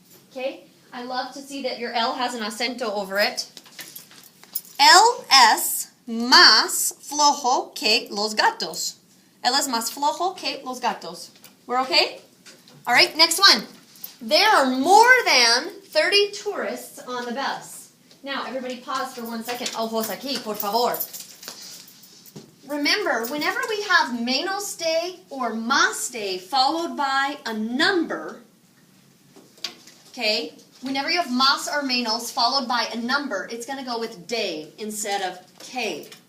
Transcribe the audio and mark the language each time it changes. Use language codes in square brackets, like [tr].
[en] Okay, I love to see that your L has an acento over it. [es] Él es más flojo que los gatos. Él es más flojo que los gatos. [en] We're okay? All right, next one. There are more than 30 tourists on the bus. Now, everybody pause for 1 second. [es] Ojos aquí, por favor. [en] Remember, whenever we have menos de or más de followed by a number, okay, whenever you have más or menos followed by a number, it's going to go with de instead of que.